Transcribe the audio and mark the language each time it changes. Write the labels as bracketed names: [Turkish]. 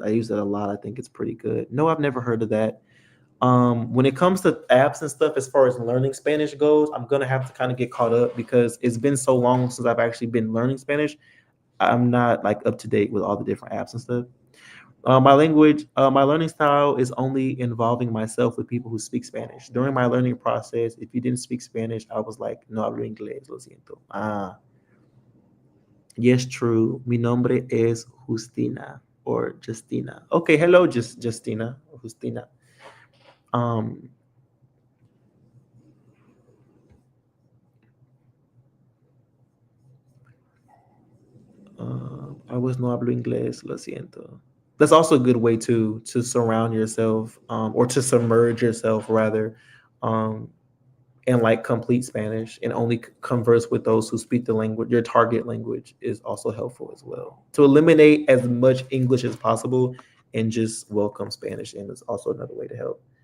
[English] I use it a lot. I think it's pretty good. No, I've never heard of that. When it comes to apps and stuff, as far as learning Spanish goes, I'm gonna have to kind of get caught up because it's been so long since I've actually been learning Spanish. I'm not like up to date with all the different apps and stuff. My learning style is only involving myself with people who speak Spanish. During my learning process, if you didn't speak Spanish, I was like, [Spanish] no hablo inglés, lo siento. [English] Ah, yes, true. [Spanish] Mi nombre es Justina or Justina. [English] Okay, hello, Justina or Justina. Um, I was [Spanish] no hablo inglés, lo siento. [English] That's also a good way to surround yourself, or to submerge yourself rather, um, in like complete Spanish and only converse with those who speak the language. Your target language is also helpful as well. To eliminate as much English as possible and just welcome Spanish in is also another way to help.